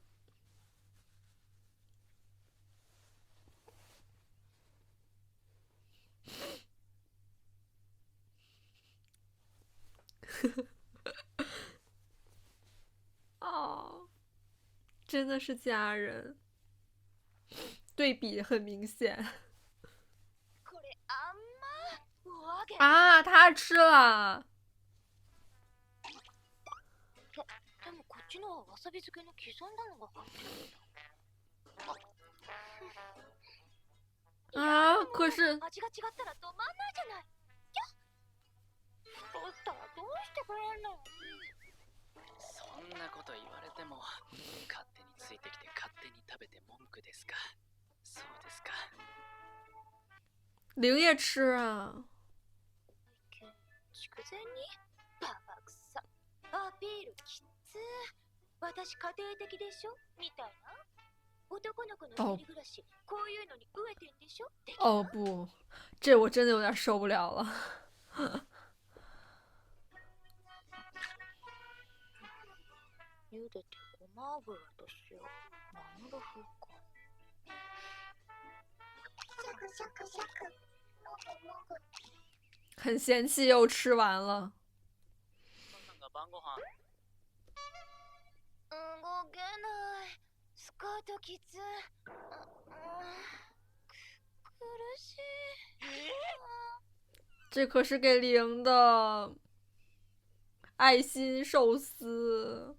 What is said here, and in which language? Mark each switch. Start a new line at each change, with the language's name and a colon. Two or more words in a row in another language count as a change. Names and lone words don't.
Chinese: 哦，真的是家人，对比很明显。
Japanese: これあんま。お揚げ。
Chinese: 啊，他吃了。
Japanese: でもこっちのはわさび漬けの刻んだのが入ってるんだ。
Chinese: 啊，可是
Japanese: 味が違ったら止まんないじゃない。だったらどうしてくれんの。そんなこと言われても勝手についてきて勝手に食べて文句ですか。そうですか。
Chinese: 灵也吃啊。
Japanese: 筑前にババクサアピールきつ。私家庭的でしょみたいな。男の子の一人暮らし、こういうのに飢えてんでしょ。
Chinese: 哦不，这我真的有点受不了了。
Japanese: 茹でてごま油と塩、ナムル風か。
Chinese: 很嫌弃又吃完了。
Japanese: そんなんが晩ご飯。動けない。スカートきつ。苦しい。
Chinese: 这可是给灵的爱心寿司。